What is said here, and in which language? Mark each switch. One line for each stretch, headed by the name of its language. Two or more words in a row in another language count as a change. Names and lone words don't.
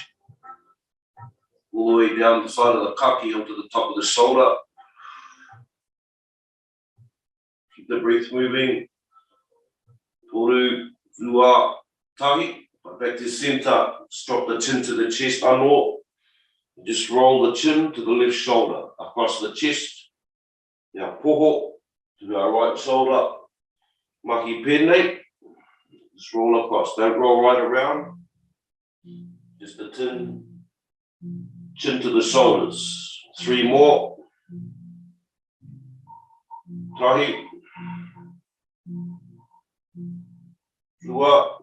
English: All the way down the side of the kaki onto the top of the shoulder. Keep the breath moving.
Māori: Toru, lua, tahi.
English: Back to center. Drop the chin to the chest, anō. Just roll the chin to the left shoulder, across the chest. Now, poho to our right shoulder.
Māori: Mahi pēnei.
English: Just roll across. Don't roll right around. Just the chin to the shoulders. 3 more. Tahi. Lua.